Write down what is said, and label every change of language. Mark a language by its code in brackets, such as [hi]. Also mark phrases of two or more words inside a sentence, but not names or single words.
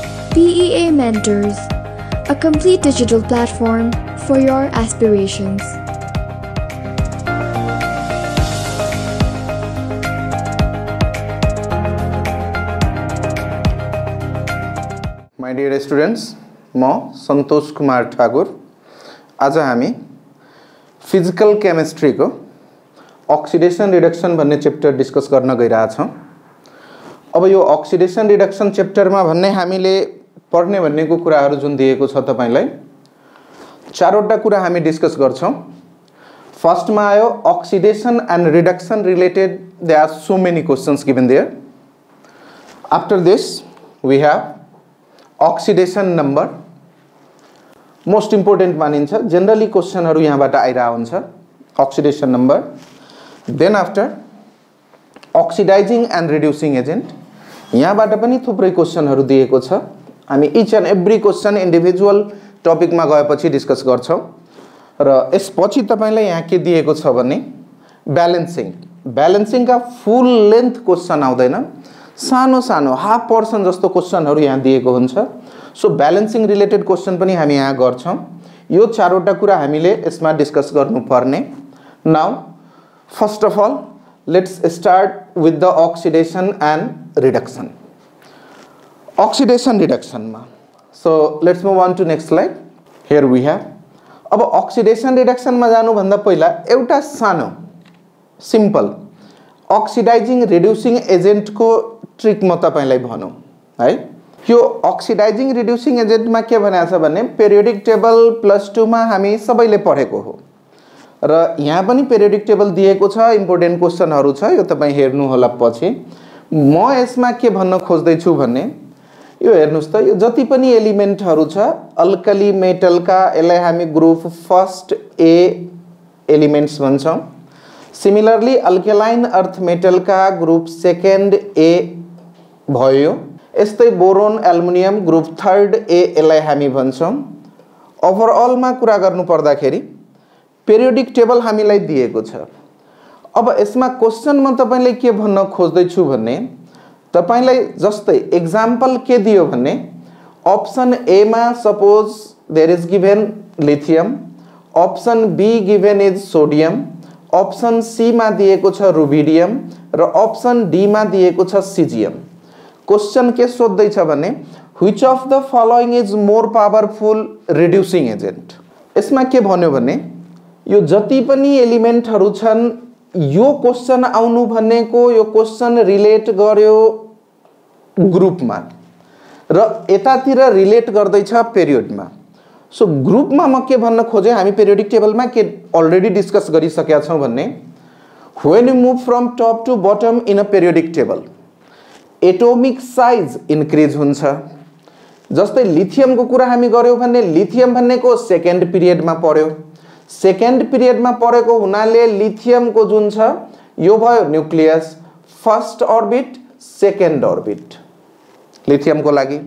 [en] PEA Mentors, a complete digital platform for your aspirations. My dear students, [ne] म सन्तोष कुमार ठाकुर आज हामी [en] physical chemistry [ne] को [en] oxidation reduction [ne] भन्ने चैप्टर डिस्कस गर्न गइरहेका छौं। अब यो [en] oxidation reduction chapter [ne] मा भन्ने हामीले पढ्ने भन्नेको कुराहरु जुन दिएको छ तपाईलाई चारवटा कुरा हामी डिस्कस गर्छौं। [en] फर्स्ट [ne] मा आयो [en] oxidation and reduction related, there are so many questions given there. after this we have oxidation number, most important [ne] मानिन्छ, जनरली क्वेश्चनहरु यहाँबाट आइरा हुन्छ। [en] oxidation number, then after oxidizing and reducing agent, [ne] यहाँबाट पनि थुप्रै क्वेश्चनहरु दिएको छ। हामी [en] each and every question individual topic [ne] मा गएपछि डिस्कस गर्छौं। र यसपछि तपाईलाई यहाँ के दिएको छ भने ब्यालेन्सिङ, ब्यालेन्सिङ का [en] full length question [ne] आउँदैन, सानो सानो [en] half person [ne] जस्तो क्वेश्चनहरु यहाँ दिएको हुन्छ। सो [en] balancing related question [ne] पनि हामी यहाँ गर्छौं। यो चारवटा कुरा हामीले यसमा डिस्कस गर्नुपर्ने। [en] now first of all let's start with the oxidation and reduction. oxidation reduction मा so let's move on to next slide। here we have, [ne] अब [en] oxidation reduction [ne] मा जानु भन्दा पहिला एउटा सानो [en] simple oxidizing reducing agent [ne] को ट्रिक म तपाईलाई भनौं है। यो [en] oxidizing reducing agent [ne] मा के भनेको छ भने [en] periodic table [ne] +2 मा हामी सबैले पढेको हो र यहाँ पनि [en] periodic table [ne] दिएको छ, इम्पोर्टेन्ट क्वेश्चनहरु छ, यो तपाई हेर्नु होला पछि। म यसमा के भन्न खोज्दै छु भने यो हेर्नुस् त, यो जति पनि एलिमेन्टहरु छ [en] alkali metal [ne] का, यसलाई हामी [en] group first A elements [ne] भन्छौं। [en] similarly alkaline earth metal का group second A भयो। [ne] यस्तै [en] boron aluminium group third A, [ne] यसलाई हामी भन्छौं। ओभरअल मा कुरा गर्नु पर्दाखेरि [en] periodic table [ne] हामीलाई दिएको छ। अब यसमा क्वेश्चन म तपाईलाई के भन्न खोज्दै छु भने तपाईलाई जस्तै एक्जाम्पल के दियो भने [en] option A [ne] मा [en] suppose there is given lithium, option B given is sodium, option C [ne] मा दिएको छ रुबिडियम र [en] option D [ne] मा दिएको छ सीजियम। [en] क्वेश्चन [ne] के सोध्दै छ भने [en] which of the following is more powerful reducing agent. [ne] यसमा के भन्यो भने यो जति पनि एलिमेन्टहरु छन् यो क्वेश्चन आउनु भनेको यो क्वेश्चन रिलेट गर्यो ग्रुपमा र यतातिर रिलेट गर्दै छ पिरियडमा। सो ग्रुपमा म के भन्न खोजे, हामी पेरियोडिक टेबलमा के अलरेडी डिस्कस गरिसकेका छौं भन्ने [en] when you move from top to bottom in a periodic table atomic size increase [ne] हुन्छ। जस्तै लिथियम को कुरा हामी गर्यौं भने लिथियम भन्नेको [en] second period [ne] मा पर्यो, [en] second period [ne] मा परेको हुनाले लिथियम को जुन छ यो भयो न्यूक्लियस, [en] first orbit second orbit [ne] लिथियम को लागि।